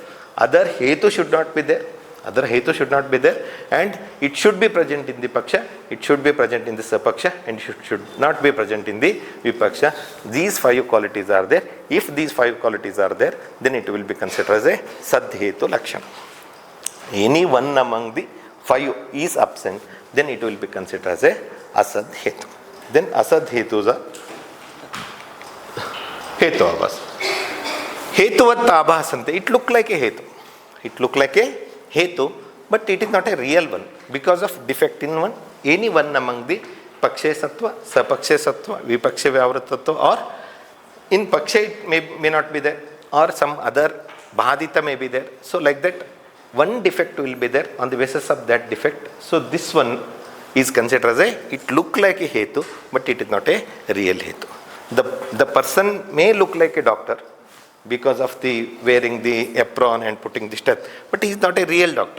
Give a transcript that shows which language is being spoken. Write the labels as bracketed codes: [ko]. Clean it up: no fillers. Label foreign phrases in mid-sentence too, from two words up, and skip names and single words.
[en] Other Hetu should not be there. Other hetu should not be there, and it should be present in the paksha, it should be present in the sapaksha, and it should not be present in the vipaksha. These 5 qualities are there. If these 5 qualities are there, then it will be considered as a [sa] sadhetu lakshana. [en] Any one among the 5 is absent, then it will be considered as a asadhetu. Then asadhetus are [sa] hetu abhas. Hetuvat abhasante. [en] It look like a hetu. It look like a hetu, but it is not a real one because of defect in one, any one among the [sa] pakshe sattva, sapakshe sattva, vipakshe vyavrutatva, [en] or in pakshe it may not be there, or some other bhadita may be there. So like that, one defect will be there. On the basis of that defect, so this one is considered as it look like a hetu, but it is not a real hetu. The person may look like a doctor because of the wearing the apron and putting the steth, but he is not a real doctor.